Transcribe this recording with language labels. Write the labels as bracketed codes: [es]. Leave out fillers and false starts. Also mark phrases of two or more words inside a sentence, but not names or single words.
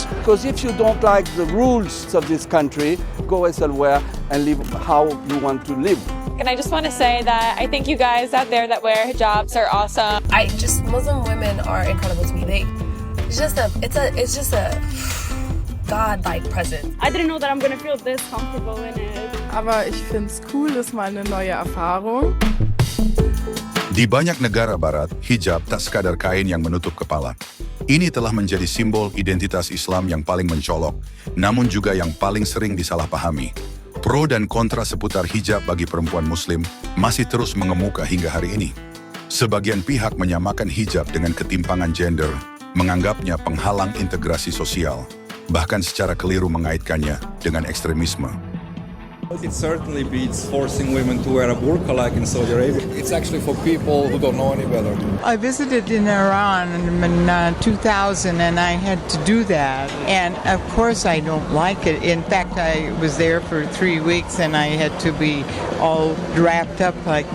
[en] Because if you don't like the rules of this country, go elsewhere and live how you want to live. And I just want to say that I think you guys out there that wear hijabs are awesome. Muslim women are incredible to me. It's just a God-like presence. I didn't know that I'm going to feel this comfortable in it. [de] Aber ich finde es cool, ist mal eine neue Erfahrung. [id] Di banyak negara barat, hijab tak sekadar kain yang menutup kepala. Ini telah menjadi simbol identitas Islam yang paling mencolok, namun juga yang paling sering disalahpahami. Pro dan kontra seputar hijab bagi perempuan Muslim masih terus mengemuka hingga hari ini. Sebagian pihak menyamakan hijab dengan ketimpangan gender, menganggapnya penghalang integrasi sosial, bahkan secara keliru mengaitkannya dengan ekstremisme. [en] It certainly beats forcing women to wear a burqa like in Saudi Arabia. It's actually for people who don't know any better. I visited in Iran in 2000 and I had to do that. And of course I don't like it. In fact, I was there for 3 weeks and I had to be all wrapped up like that.